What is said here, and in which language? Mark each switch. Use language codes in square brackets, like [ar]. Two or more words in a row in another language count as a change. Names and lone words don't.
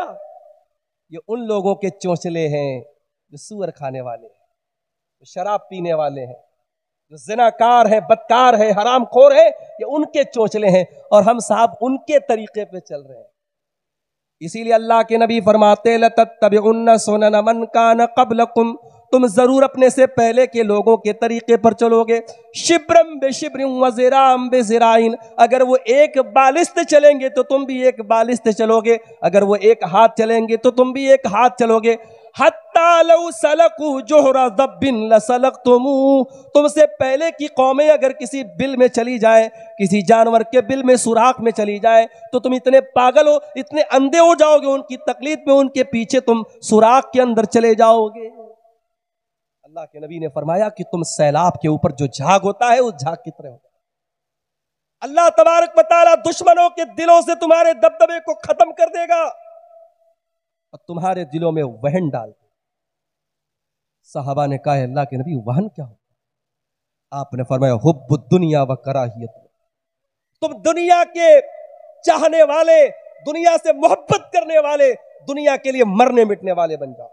[hi] ये उन लोगों के चोंचले हैं जो सूअर खाने वाले हैं, जो शराब पीने वाले हैं, जो ज़िनाकार है, बदकार है, हरामखोर है, ये उनके चोंचले हैं और हम साहब उनके तरीके पे चल रहे हैं। इसीलिए अल्लाह के नबी फरमाते [ar] لتتبعن سنن من كان قبلكم, [hi] तुम जरूर अपने से पहले के लोगों के तरीके पर चलोगे। [ar] شبرا بشبر و ذراعا بذراع, [hi] अगर वो एक बालिस्त चलेंगे तो तुम भी एक बालिस्त चलोगे, अगर वो एक हाथ चलेंगे तो तुम भी एक हाथ चलोगे। [ar] حتى لو سلكوا جحر ضب لسلكتموه, [hi] तुमसे पहले की कौमें अगर किसी बिल में चली जाए, किसी जानवर के बिल में सुराख में चली जाए, तो तुम इतने पागल हो, इतने अंधे हो जाओगे उनकी तकलीफ में, उनके पीछे तुम सुराख के अंदर चले जाओगे। अल्लाह के नबी ने फरमाया कि तुम सैलाब के ऊपर जो झाग होता है उस झाग की तरह होता है। [ar] الله تبارك و تعالى [hi] दुश्मनों के दिलों से तुम्हारे दबदबे को खत्म कर देगा और तुम्हारे दिलों में वहन डाल देगा। सहाबा ने कहा, अल्लाह के नबी वहन क्या होता? आपने फरमाया [ar] حب الدنيا و كراهية, [hi] तुम दुनिया के चाहने वाले, दुनिया से मोहब्बत करने वाले, दुनिया के लिए मरने मिटने वाले बन जाओ।